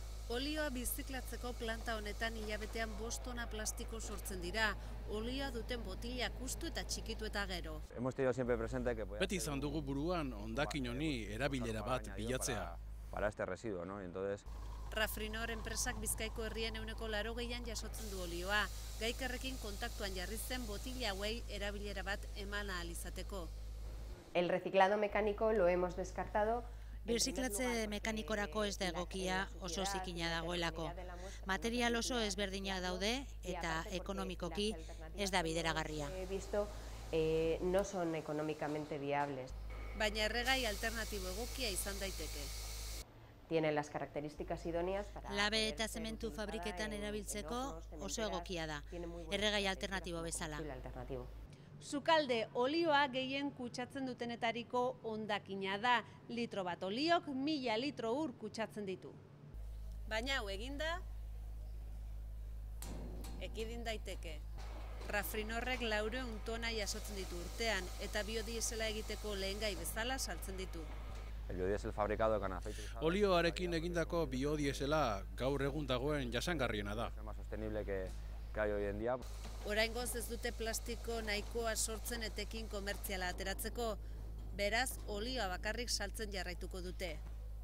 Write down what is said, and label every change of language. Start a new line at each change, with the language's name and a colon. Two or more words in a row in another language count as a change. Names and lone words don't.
Basque: Olioa biziklatzeko planta honetan hilabetean 5 tona plastiko sortzen dira. Olioa duten botilak ustu eta txikitu eta gero. Beti izan dugu buruan hondakin honi erabilera bat bilatzea.
Spanish: Para este residuo, ¿no? Entonces,
Basque: Rafrinor enpresak Bizkaiko herrien 80% jasotzen du olioa. Gaikerrekin kontaktuan jarri zen botila hauei erabilera bat eman ahal izateko.
Spanish: El reciclado mecánico lo hemos descartado.
Basque: Birziklatze mekanikorako ez da egokia, oso zikina dagoelako. Material oso ezberdinak daude eta ekonomikoki ez da bideragarria.
Spanish: He visto, no son económicamente viables.
Basque: Baina erregai alternatibo egokia izan daiteke.
Spanish: Tienen las características idóneas para...
Basque: Labe eta zementu fabriketan erabiltzeko oso egokia da, erregai alternatibo bezala. Sukalde olioa gehien kutsatzen dutenetariko hondakina da. Litro bat oliok 1000 litro ur kutsatzen ditu. Baina hau eginda, ekidin daiteke. Rafrinorrek 400 tona jasotzen ditu urtean eta biodiesela egiteko lehengai bezala saltzen ditu.
Spanish: el biodiesel fabricado con aceite usado
Basque: Olioarekin egindako biodiesela gaur egun dagoen jasangarriena da.
Spanish: es el más sostenible que hay hoy en día.
Basque: Oraingoz ez dute plastiko nahikoa sortzen etekin komertziala ateratzeko, beraz olioa bakarrik saltzen jarraituko dute.